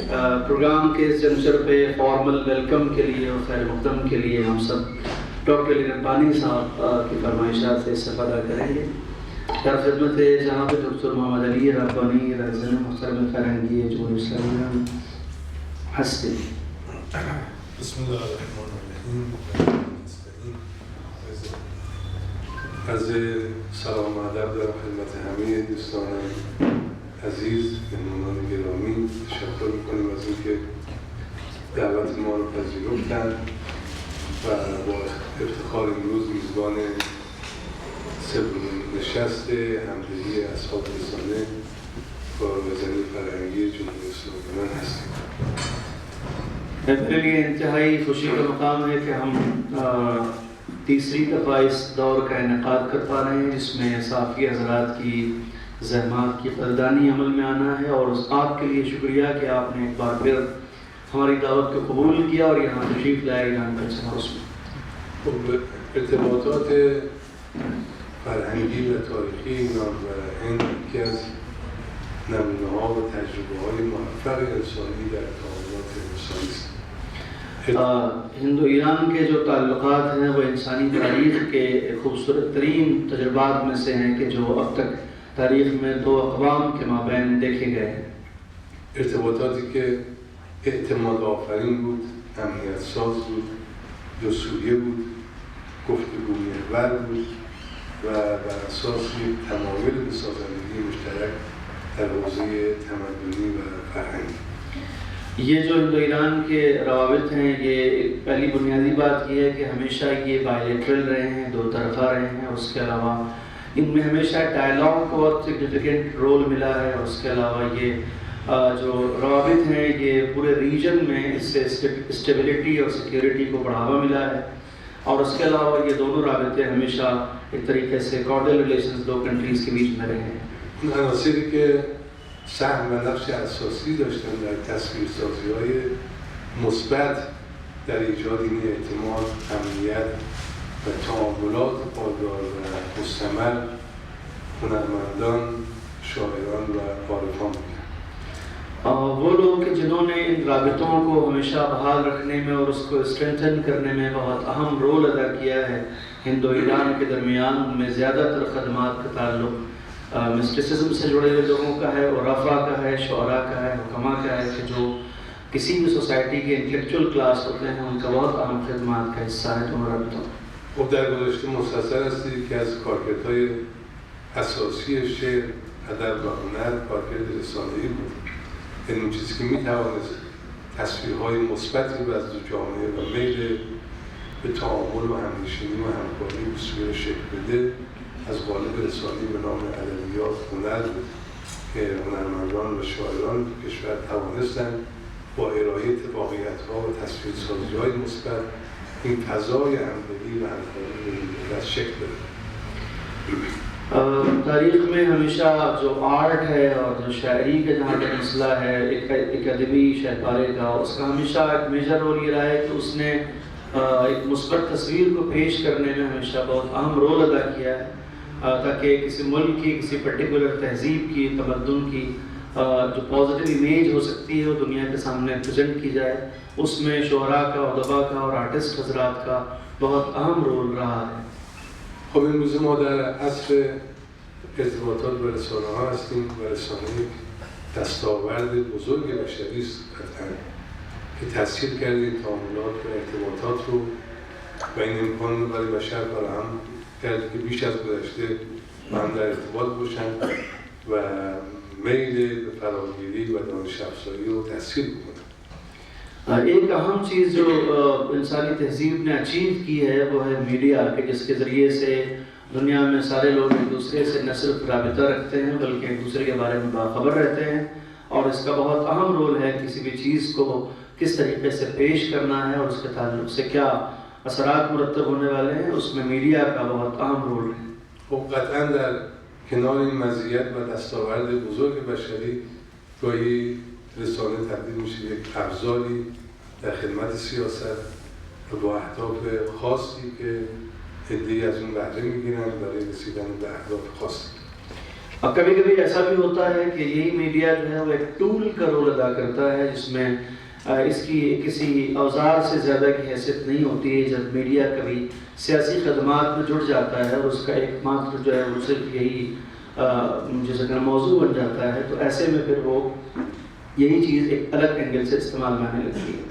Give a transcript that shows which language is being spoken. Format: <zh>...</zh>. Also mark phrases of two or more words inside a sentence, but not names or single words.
<ur>پروگرام کے اس جنکشن پے</ur> <en>formal welcome</en> <ur>کے لیے اور خیر مقدم کے لیے ہم سب ڈاکٹر علی ربانی صاحب کی فرمائشات سے استفادہ کریں گے. در خدمت ہے جہاں پے ڈاکٹر محمد علی ربانی رزن محترم فرنگی جو اسلام ہستی.</ur> <fa>از سلام و ادب دارم خدمت همه دوستان عزیز مهمانان گرامی. تشکر میکنیم از اینکه دعوت ما رو پذیرفتن و با افتخار امروز میزبان سومین نشست همدلی اصحاب رسانه با رضوان فرهنگی جمهوری اسلامی ایران هستیم.</fa> <ur>میرے لیے انتہائی خوشی کا مقام ہے کہ ہم تیسری دفعہ اس دور کا انعقاد کر پا رہے ہیں جس میں صافی حضرات کی زحمت کی قدردانی عمل میں آنا ہے، اور اس آپ کے لیے شکریہ کہ آپ نے ایک بار پھر ہماری دعوت کو قبول کیا اور یہاں تشریف لائے ایران کلچر ہاؤس میں.</ur> <fa>ارتباطات فرهنگی و تاریخی ایران و هند یکی از نمونه‌ها و تجربه‌های موفق انسانی در تعاملات انسانی است.</fa> <ur>ہندو ایران کے جو تعلقات ہیں وہ انسانی تاریخ کے خوبصورت ترین تجربات میں سے ہیں کہ جو اب تک تاریخ میں دو اقوام کے مابین دیکھے گئے ہیں.</ur> <fa>ارتباطاتی که اعتماد آفرین بود، امنیت ساز بود، جسوریه بود، گفتگو محور بود و بر اساس یک تمایل به سازندگی مشترک در حوزه تمدنی و فرهنگی.</fa> <ur>یہ جو ہندو ایران کے روابط ہیں، یہ پہلی بنیادی بات یہ ہے کہ ہمیشہ یہ بائی لیٹرل رہے ہیں، دو طرفہ رہے ہیں. اس کے علاوہ ان میں ہمیشہ ڈائیلاگ کو بہت</ur> <en>significant role</en> <ur>ملا ہے. اور اس کے علاوہ یہ جو روابط ہیں یہ پورے ریجن میں اس سے اسٹیبلٹی اور سکیورٹی کو بڑھاوا ملا ہے. اور اس کے علاوہ یہ دونوں رابطے ہمیشہ ایک طریقے سے</ur> <en>cordial relations</en> <ur>دو کنٹریز کے بیچ میں رہے ہیں.</ur> <fa>عناصری که سهم و نقش اساسی داشتن در تصویرسازی‌های مثبت در ایجاد این اعتماد، امنیت و تعاملات پایدار و مستمر هنرمندان، شاعران و عارفان بودند.</fa> <ur>وہ لوگ کہ جنہوں نے ان رابطوں کو ہمیشہ بحال رکھنے میں اور اس کو اسٹرینتھن کرنے میں بہت اہم رول ادا کیا ہے. ہندو ایران کے درمیان میں زیادہ تر خدمات کا تعلق مسٹیسزم سے جڑے ہوئے لوگوں کا ہے، اور رفا کا ہے، شعرا کا ہے، حکما کا ہے، کہ جو کسی بھی سوسائٹی کے</ur> <en>intellectual class</en> <ur>ہوتے ہیں ان کا بہت اہم خدمات کا حصہ ہے دونوں رابطوں.</ur> <fa>خب در گذشته مستصر هستید که از کارکردهای اساسی شعر، ادب و هنر کارکرد رسانه‌ای بود. یعنی اون چیزی که می‌توانست تصویرهای مثبتی رو از دو جامعه و میل به تعامل و همنشینی و همکاری به صورت شکل بده از قالب رسانه‌ای به نام ادبیات هنر بود که هنرمندان و شاعران کشور توانستند با ارائه واقعیت‌ها و تصویرسازی‌های مثبت این فضای همدلی و همکاری رو شکل بده.</fa> <ur>تاریخ میں ہمیشہ جو آرٹ ہے اور جو شاعری کا جہاں تک مسئلہ ہے ایک ادبی شہ پارے کا، اس کا ہمیشہ ایک</ur> <en>major role</en> <ur>یہ رہا ہے کہ اس نے ایک مثبت تصویر کو پیش کرنے میں ہمیشہ بہت اہم رول ادا کیا ہے. تاکہ کسی ملک کی، کسی پرٹیکولر تہذیب کی، تمدن کی جو</ur> <en>positive image</en> <ur>ہو سکتی ہے وہ دنیا کے سامنے پریزنٹ کی جائے. اس میں شعرا کا، ادبا کا اور آرٹسٹ حضرات کا بہت اہم رول رہا ہے.</ur> <fa>خب امروز ما در عصر ارتباطات و رسانه‌ها هستیم و رسانه یک دستاورد بزرگ بشری است قطعاً که تسهیل کرده این تعاملات و ارتباطات رو و این امکان رو برای بشر فراهم کرده که بیش از گذشته با هم در ارتباط باشن و میل به فراگیری و دانش افزایی رو تسهیل بکنن.</fa> <ur>ایک اہم چیز جو انسانی تہذیب نے اچیو کی ہے وہ ہے میڈیا کے، جس کے ذریعے سے دنیا میں سارے لوگ ایک دوسرے سے نہ صرف رابطہ رکھتے ہیں بلکہ ایک دوسرے کے بارے میں باخبر رہتے ہیں. اور اس کا بہت اہم رول ہے کسی بھی چیز کو کس طریقے سے پیش کرنا ہے اور اس کے تعلق سے کیا اثرات مرتب ہونے والے ہیں، اس میں میڈیا کا بہت اہم رول ہے.</ur> <fa>خب قطعاً در کنار این مزیت و دستاورد بزرگ بشری گاهی رسانه تبدیل میشه یک ابزاری در خدمت سیاست و با اهداف خاصی که عده‌ای از اون بهره میگیرن برای رسیدن به اهداف خاصی.</fa> <ur>اور کبھی کبھی ایسا بھی ہوتا ہے کہ یہی میڈیا جو ہے وہ ایک ٹول کا رول ادا کرتا ہے، جس میں اس کی کسی اوزار سے زیادہ کی حیثیت نہیں ہوتی ہے. جب میڈیا کبھی سیاسی خدمات میں جڑ جاتا ہے اور اس کا ایک ماتر جو ہے وہ صرف یہی جیسے کہ موضوع بن جاتا ہے، تو ایسے میں پھر وہ یہی چیز ایک الگ اینگل سے استعمال میں آنے لگتی ہے.</ur>